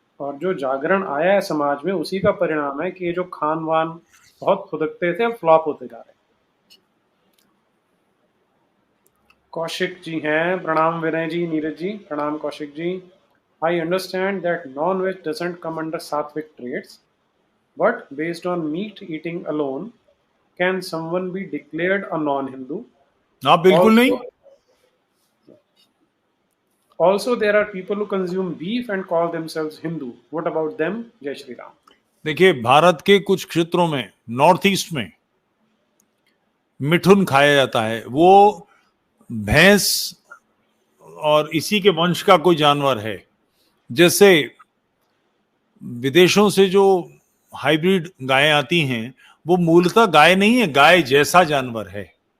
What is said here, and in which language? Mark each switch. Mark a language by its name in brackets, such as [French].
[Hindi] और जो जागरण आया है समाज में, उसी का परिणाम है कि ये जो खान वान बहुत खुदकते थे अब फ्लॉप होते जा रहे हैं। कौशिक जी हैं, प्रणाम विनय जी, नीरज जी, प्रणाम Kaushik ji. [English] I understand that non veg doesn't come under sattvic traits, But based on meat eating alone, can someone be declared a non-Hindu? [Hindi] हाँ, बिल्कुल नहीं। [English] Also, also there are people who consume beef and call themselves Hindu. What about them? [Hindi] Jai Shri Ram. देखिए, भारत के कुछ क्षेत्रों में, north east में मिठुन खाया जाता है। वो भैंस और इसी के वंश का कोई जानवर है। जैसे विदेशों से जो हाइब्रिड गायें आती हैं, वो मूलतः गाय नहीं है, गाय जैसा जानवर है।